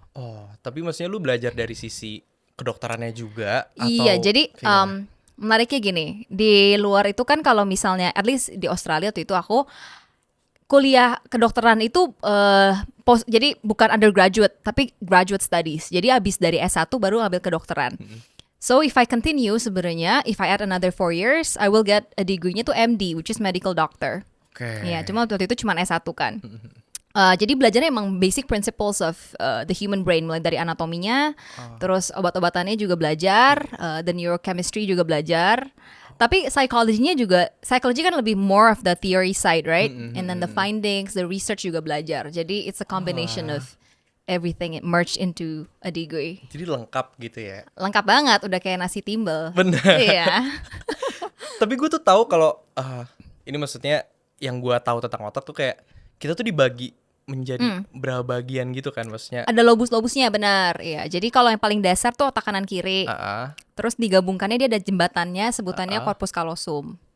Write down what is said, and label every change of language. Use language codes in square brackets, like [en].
[id] Oh, tapi maksudnya lu belajar dari sisi kedokterannya juga atau Iya, jadi gimana? menariknya gini, di luar itu kan kalau misalnya, at least di Australia tuh itu aku kuliah kedokteran itu jadi bukan undergraduate, tapi graduate studies. Jadi abis dari S1 baru ambil kedokteran. [en] So if I continue [id] sebenarnya, [en] if I add another 4 years, I will get a degree-nya tuh MD, which is medical doctor. [id] Oke. Iya, cuma waktu itu cuma S1 kan. Jadi belajarnya emang [en] basic principles of the human brain, [id] mulai dari anatominya, terus obat-obatannya juga belajar, [en] the neurochemistry [id] juga belajar. Tapi psychology-nya juga, psychology kan lebih [en] more of the theory side, right? And then the findings, the research [id] juga belajar. [en] Jadi it's a combination of everything merged into a degree. [id] Jadi lengkap gitu ya. Lengkap banget, udah kayak nasi timbel. Bener. Iya. Tapi gue tuh tahu kalau ini maksudnya yang gue tahu tentang otak tuh kayak kita tuh dibagi menjadi berapa bagian gitu kan maksudnya. Ada lobus-lobusnya, benar. Iya. Jadi kalau yang paling dasar tuh otak kanan kiri. Terus digabungkannya dia ada jembatannya, sebutannya corpus callosum.